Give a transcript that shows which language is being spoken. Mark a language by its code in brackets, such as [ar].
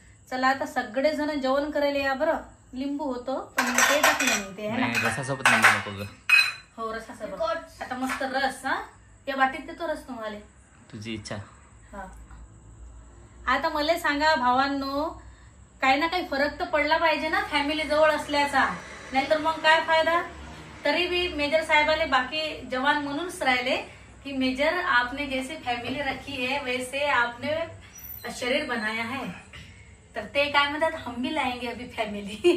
[mr] चला आता सगळे जण जेवण करायला या बरं. लिंबू होतं पण ते टाकलं नाही ते, [hi] है ना. [mr] नाही, रसासोबत लिंबू नको ग. हो रसासोबत. आता मस्त रस. हा, या वाटीत देतो रस तुम्हाला. तुझी इच्छा. हा. आता मला सांगा भावांनो, काही ना काही फरक तर पडला पाहिजे ना फॅमिली जवळ असल्याचा. नाहीतर मग काय फायदा. तरी भी मेजर साहेबाले बाकी जवान म्हणूनच राहिले की [hi] मेजर आपने जैसे फॅमिली रखी है वैसे आपने शरीर बनाया है. [mr] तर ते काय म्हणतात, [hi] हम भी लाएंगे अभी फॅमिली.